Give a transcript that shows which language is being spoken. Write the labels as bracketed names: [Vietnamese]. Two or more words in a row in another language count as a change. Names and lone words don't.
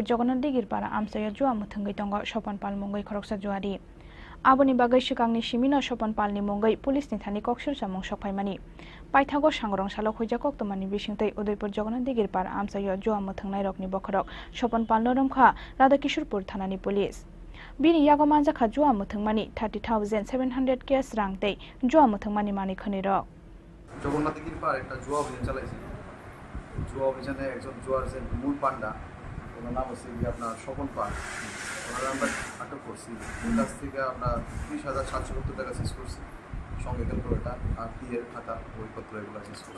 [Kok Borok] जगन्नाथ दिगिरपारा आमसायो जुआ मुथंगै दंग सपन पाल मंगै खरकसा जुआरि आबुनि बागै सिगांनि सिमिनो सपन पालनि मंगै पुलिसनि थानि कक्सर जामुं सफायमानि पाइथागो सांग्रं सालो खुजा कक्तमानि बिसिंतै उदयपुर जगन्नाथ दिगिरपारा आमसायो जुआ मुथंनाय रकनि बखरक सपन पाल नरमखा राधा किशोरपुर थानानि पुलिस बिनि यागो मानजाखा जुआ मुथंमानि 30,700 केस रांतै जुआ मुथंमानि मानि खनि रक [Bangla] जगन्नाथ दिगिरपारा একটা जुआ অভিযান চালাইছে जुआ অভিযানে একজন জুয়ার যে মূল পান্ডা ওনার নাম হচ্ছে আপনার স্বপন পাল ওনারা আমরা আটক করছি ওর কাছ থেকে আমরা 30,770 টাকা সিজ করছি সঙ্গে ক্যালকুলেটার আর বিয়ের খাতা বইপত্র এগুলো শেষ করেছি।